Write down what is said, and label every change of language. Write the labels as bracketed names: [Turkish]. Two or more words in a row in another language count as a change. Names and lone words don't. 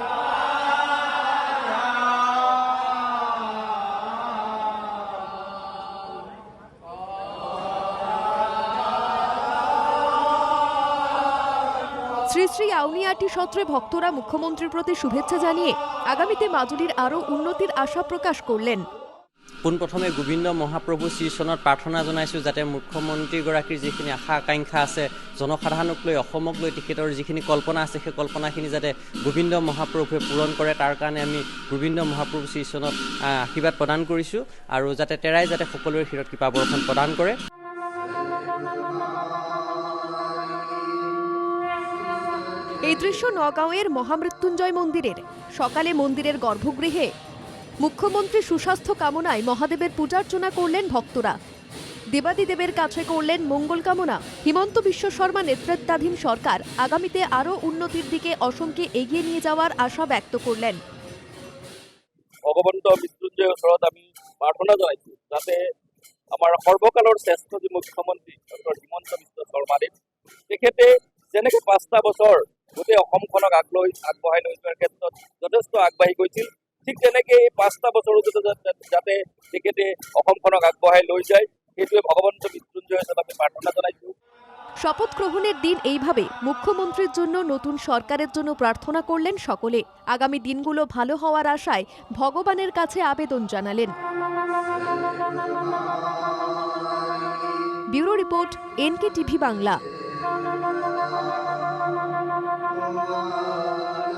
[Bangla] শ্রী শ্রী আউনিয়াটি সত্রে ভক্তরা মুখ্যমন্ত্রীর প্রতি শুভেচ্ছা জানিয়ে আগামীতে মাজুলির আরও উন্নতির আশা প্রকাশ করলেন। [Assamese] পোনপ্ৰথমে গোবিন্দ মহাপ্ৰভু শ্ৰীচৰণত প্ৰাৰ্থনা জনাইছোঁ যাতে মুখ্যমন্ত্ৰীগৰাকীৰ যিখিনি আশা আকাংক্ষা আছে জনসাধাৰণক লৈ, অসমক লৈ তেখেতৰ যিখিনি কল্পনা আছে সেই কল্পনাখিনি যাতে গোবিন্দ মহাপ্ৰভুৱে পূৰণ কৰে তাৰ কাৰণে আমি গোবিন্দ মহাপ্ৰভু শ্ৰীচৰণত আশীৰ্বাদ প্ৰদান কৰিছোঁ আৰু যাতে তেৰাই যাতে সকলোৰে শিৰত কৃপা বৰষুণ প্ৰদান কৰে। [Bangla] এই দৃশ্য নগাঁওয়ের মহামৃত্যুঞ্জয় মন্দিরের। সকালে মন্দিরের গর্ভগৃহে মুখ্যমন্ত্রী সুস্বাস্থ্য কামনায় মহাদেবের পূজার্চনা করলেন ভক্তরা। দেবাদিদেবের কাছে করলেন মঙ্গল কামনা। হিমন্ত বিশ্ব শর্মা নেতৃত্বাধীন সরকার আগামীতে আরও উন্নতির দিকে অসমকে এগিয়ে নিয়ে যাওয়ার আশা ব্যক্ত করলেন। [Assamese] ভগৱন্ত মৃত্যুঞ্জয়ৰ ওচৰত আমি প্ৰাৰ্থনা জনাইছোঁ যাতে আমাৰ সৰ্বকালৰ শ্ৰেষ্ঠ যি মুখ্যমন্ত্ৰী ডক্টৰ হিমন্ত বিশ্ব শৰ্মাদেৱ তেখেতে যেনেকৈ 5টা বছৰ গোটেই অসমখনক আগবঢ়াই লৈ যোৱাৰ ক্ষেত্ৰত যথেষ্ট আগবাঢ়ি গৈছিল, ঠিক তেনেকৈ এই 5টা বছৰো যাতে তেখেতে অসমখনক আগবঢ়াই লৈ যায় সেইটোৱে ভগৱন্ত মৃত্যুঞ্জয়ৰ ওচৰত আমি প্ৰাৰ্থনা জনাইছোঁ। [Bangla] শপথ গ্রহণের দিন এইভাবে মুখ্যমন্ত্রীর জন্য, নতুন সরকারের জন্য প্রার্থনা করলেন সকলে। আগামী দিনগুলো ভালো হওয়ার আশায় ভগবানের কাছে আবেদন জানালেন। ব্যুরো রিপোর্ট, NK টিভি বাংলা।